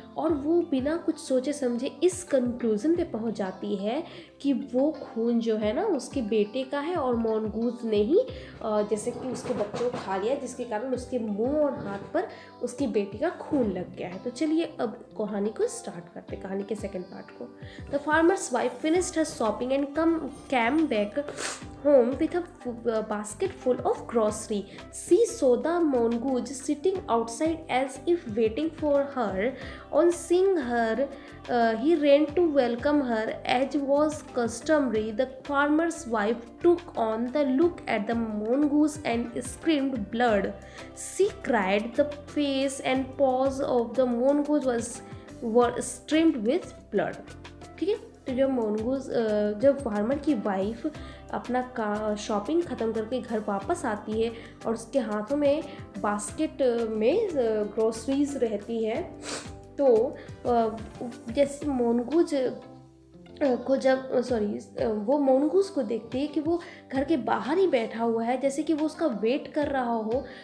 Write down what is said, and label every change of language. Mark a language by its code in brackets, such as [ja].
[hi] और वो बिना कुछ सोचे समझे इस कंक्लूज़न पे पहुंच जाती है कि वो खून जो है ना उसके बेटे का है, और मोनगूज ने ही जैसे कि उसके बच्चों को खा लिया, जिसके कारण उसके मुंह और हाथ पर उसकी बेटी का खून लग गया है। तो चलिए अब कहानी को स्टार्ट करते, कहानी के सेकंड पार्ट को। [en] The farmer's wife finished her shopping and came back home with a basket full of grocery. She saw the mongoose sitting outside as if waiting for her. On seeing her, he ran to welcome her. As was customary, the farmer's wife took on the look at the mongoose and screamed blood. She cried. The face and paws of the mongoose were streamed with blood. [hi] ठीक है। तो जब farmer की wife अपना shopping ख़त्म करके घर वापस आती है और उसके हाथों में बास्केट में ग्रोसरीज रहती है, तो जैसे मोनगूज को वो मोनगूज को देखती है कि वो घर के बाहर ही बैठा हुआ है, जैसे कि वो उसका वेट कर रहा हो।